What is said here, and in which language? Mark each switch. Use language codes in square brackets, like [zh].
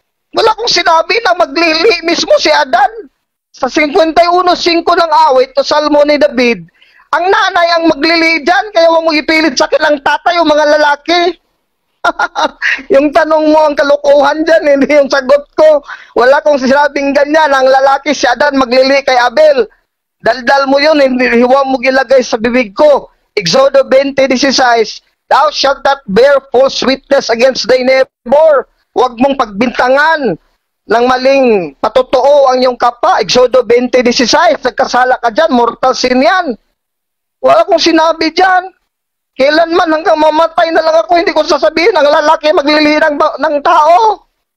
[tl] Wala akong sinabi na maglilihi mismo si Adan. Sa 51:5 ng awit, to Salmo ni David, ang nanay ang maglilihi dyan, kaya huwag mo ipilit sa akin ang tatay o mga lalaki. Yung tanong mo ang kalukuhan dyan, hindi yung sagot ko. Wala kong sinabing ganyan, ang lalaki si Adan maglilihi kay Abel. Daldal mo yun, hindi huwag mo gilagay sa bibig ko. [en] Exodo 20:16, thou shalt not bear false witness against thy neighbor. [tl] Huwag mong pagbintangan ng maling patotoo ang iyong kapwa. Exodo 20:16, nagkasala ka dyan, mortal sin yan. Wala akong sinabi dyan. Kailanman hanggang mamatay na lang ako, hindi ko sasabihin ang lalaki maglilihi ng tao.